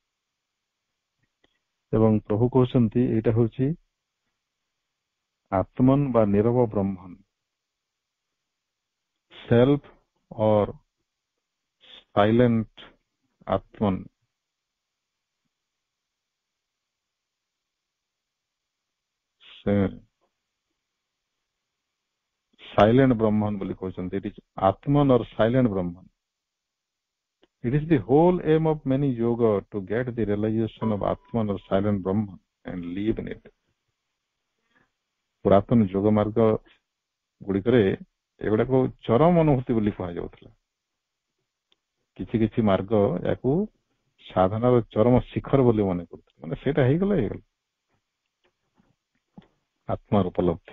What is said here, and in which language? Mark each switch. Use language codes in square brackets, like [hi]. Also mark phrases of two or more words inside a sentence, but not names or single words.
[or] ଏବଂ ପ୍ରଭୁ କହୁଛନ୍ତି ଏଇଟା ହେଉଛି ଆତ୍ମନ୍ ବା ନିରବ ବ୍ରହ୍ମନ୍, [en] self or silent [or] ଆତ୍ମନ୍। ସାଇଲେଣ୍ଟ ବ୍ରହ୍ମନ୍ ବୋଲି କହୁଛନ୍ତି। [en] it is Atman or silent Brahman. It is the whole aim of many yoga to get the realization of Atman or silent Brahman and live in it. [or] ପୁରାତନ ଯୋଗ ମାର୍ଗ ଗୁଡିକରେ ଏଗୁଡାକୁ ଚରମ ଅନୁଭୂତି ବୋଲି କୁହାଯାଉଥିଲା। କିଛି କିଛି ମାର୍ଗ ୟାକୁ ସାଧନାର ଚରମ ଶିଖର ବୋଲି ମନେ କରୁଥିଲେ, ମାନେ ସେଇଟା ହେଇଗଲା ଆତ୍ମାର ଉପଲବ୍ଧି।